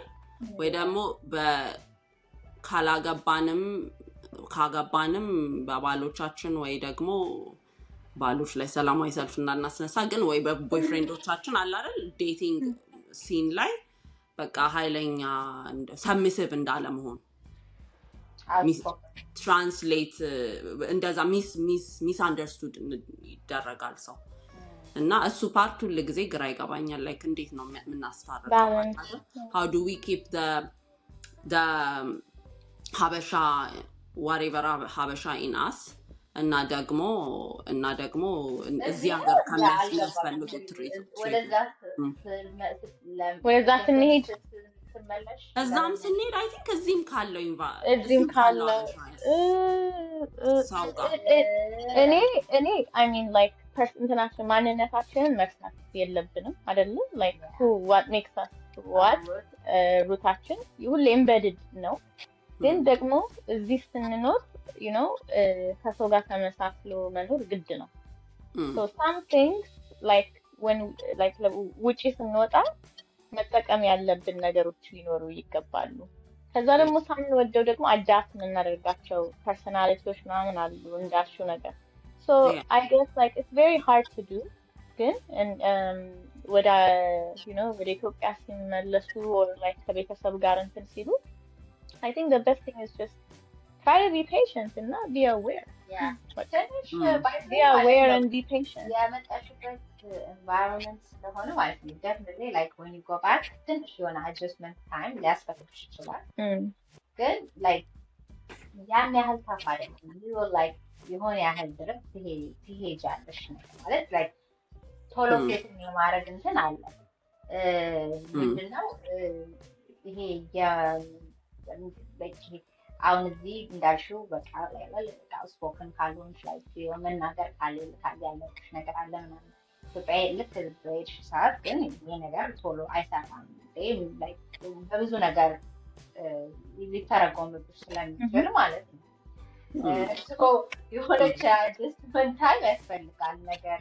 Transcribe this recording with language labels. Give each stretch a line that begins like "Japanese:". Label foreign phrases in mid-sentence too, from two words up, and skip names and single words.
Amharic: ወይ ደግሞ ካገባንም በባሎቻችን ወይ ደግሞ ባሎች ላይ ሰላማዊ ሰልፍ እናስነሳ ግን ወይ በቦይፍሬንዶቻችን አለ አይደል
English: dating scene
Amharic: ላይ በቃ ኃይለኛ ሰብሚሲቭ እንዳለመሆን ትራንስሌት እንደዛ
English: misunderstood
Amharic: ይደረጋል ሰው እና እሱ ፓርት ሁሉ ጊዜ ግራ ይገባኛል። ላይክ እንዴት ነው የምናስታርቀው?
English: how do we keep the ሀበሻ whatever ሀበሻ in us
Amharic: እና ደግሞ እዚህ ሀገር ከሚያስፈልጉት ወደዛ ስንሄድ እዛም ስንሄድ
English: I think
Amharic: እዚህም ካለው እኔ
English: I mean like
Amharic: እንትናችን ማንነታችንን መርሳት የለብንም አይደለ?
English: like what makes us what
Amharic: ሩታችን ሁሌ embedded ነው። ግን ደግሞ እዚህ ስንኖር
English: you know
Amharic: ከሰው ጋር ተመሳስሎ መኖር ግድ
English: ነው። so some things like when like
Amharic: ውጪ ስንወጣ መጠቀም ያለብን ነገሮች ሊኖሩ ይገባሉ። ከዛ ደግሞ ሳንወደው ደግሞ አጃስት የምናደርጋቸው ፐርሰናሊቲዎች ምናምን አሉ እንዳልሽው ነገር
English: so I guess like it's very hard to do
Amharic: ግን ወደ
English: you know
Amharic: ወደ ኢትዮጵያ ሲመለሱ
English: or like
Amharic: ከቤተሰብ ጋር እንትን ሲሉ
English: I think the best thing is just try to be patient and not be aware. Yeah. Be aware and be patient. Yeah,
Amharic: መጣሽበት environment ስለሆነ ማለት ነው
English: definitely like when you go back
Amharic: ትንሽ የሆነ
English: adjustment time
Amharic: ሊያስፈልግሽ ይችላል። ግን like ያን ያህል ታፍ አይደለም።
English: you will like
Amharic: የሆነ ያህል ድረስ ትሄጃለሽ ነው ማለት like ቶሎ ፌትን የማድረግ እንትን አለ። ምንድነው ይሄ አሁን እዚህ እንዳልሽው በቃ ስፖከን ካልሆንሽ ላይ መናገር ያለብሽ ነገር አለ ምናምን ኢትዮጵያ ልክ በሄድሽ ሰዓት ግን ይሄ ነገር ቶሎ አይሰራም። በብዙ ነገር ሊተረጎምብሽ ስለሚችል ማለት ነው። የሆነች
English: adjustment time
Amharic: ያስፈልጋል ነገር